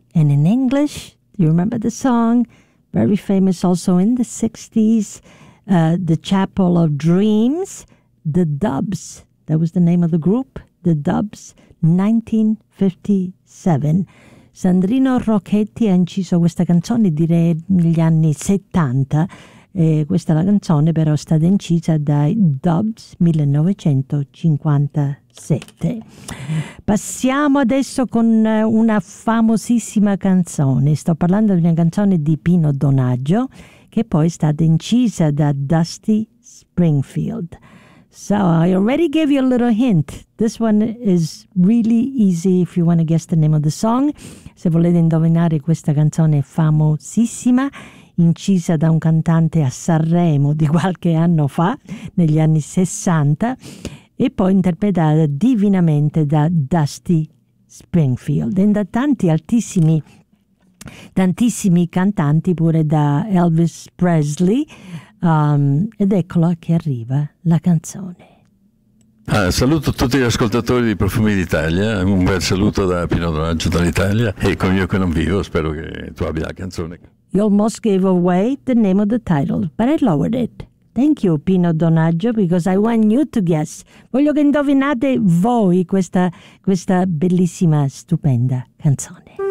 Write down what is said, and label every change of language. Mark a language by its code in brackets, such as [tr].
[en] And in English, do you remember the song? Very famous also in the 60s, The Chapel of Dreams, The Dubs. That was the name of the group, The Dubs, 1957. [it] Sandrino Rocchetti ha inciso questa canzone, direi, negli anni 70. E questa è la canzone, però, è stata incisa dai Dubs 1957. Passiamo adesso con una famosissima canzone. Sto parlando di una canzone di Pino Donaggio, che poi è stata incisa da Dusty Springfield. [en] So I already gave you a little hint. This one is really easy if you want to guess the name of the song. [it] Se volete indovinare questa canzone famosissima, incisa da un cantante a Sanremo di qualche anno fa, negli anni 60, e poi interpretata divinamente da Dusty Springfield e da tantissimi cantanti, pure da Elvis Presley. Ed eccola che arriva la canzone. Ah, saluto tutti gli ascoltatori di Profumi d'Italia, un bel saluto da Pino Donaggio dall'Italia, e con Io che non vivo, spero che tu abbia la canzone. [en] You almost gave away the name of the title, but I lowered it. Thank you, Pino Donaggio, because I want you to guess. [it] Voglio che indovinate voi questa bellissima, stupenda canzone.